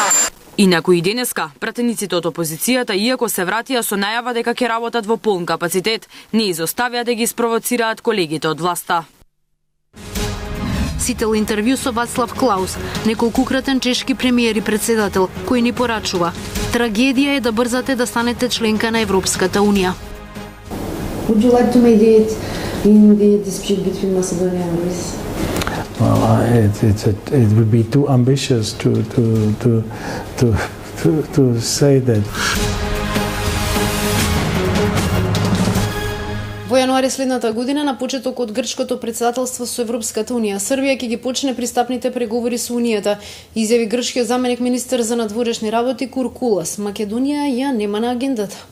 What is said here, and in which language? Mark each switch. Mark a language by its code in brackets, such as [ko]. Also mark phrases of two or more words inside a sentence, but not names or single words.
[mk] Инаку и денеска, пратениците од опозицијата, иако се вратија со најава дека ќе работат во полн капацитет, не изоставија да ги спровоцираат колегите од власта. Сител интервју со Вацлав Клаус, неколкукратен чешки премиер и председател, кој ни порачува: трагедија е да брзате да станете членка на Европската унија. [en] Would you like to mediate in the dispute between Macedonia and Greece? Well, it would be too ambitious to say that. [mk] Во јануари следната година, на почеток од грчкото председателство со Европската унија, Србија ќе ги почне пристапните преговори со Унијата, изјави грчкиот заменик министер за надворешни работи Куркулас. Македонија ја нема на агендата.